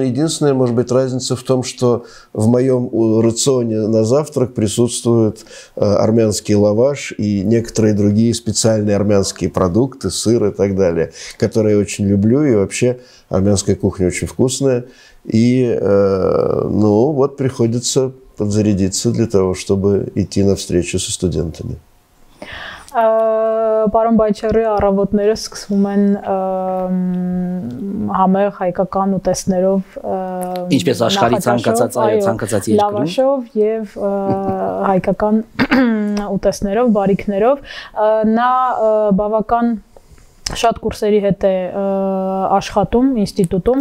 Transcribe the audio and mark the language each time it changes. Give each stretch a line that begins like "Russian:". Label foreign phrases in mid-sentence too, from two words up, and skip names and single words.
Russian: Единственная, может быть, разница в том, что в моем рационе на завтрак присутствует армянский лаваш и некоторые другие специальные армянские продукты, сыр и так далее, которые я очень люблю. И вообще армянская кухня очень вкусная. И вот приходится подзарядиться для того, чтобы идти на встречу со студентами.
Armenian: Պարոն Բայչերի առավոտները սկսվում են համեղ հայկական ուտեստներով, ինչպես աշխարհի ցանկացած երկրում, լավաշով եւ հայկական ուտեստներով, բարիքներով, նա բավական շատ կուրսերի հետ է աշխատում ինստիտուտում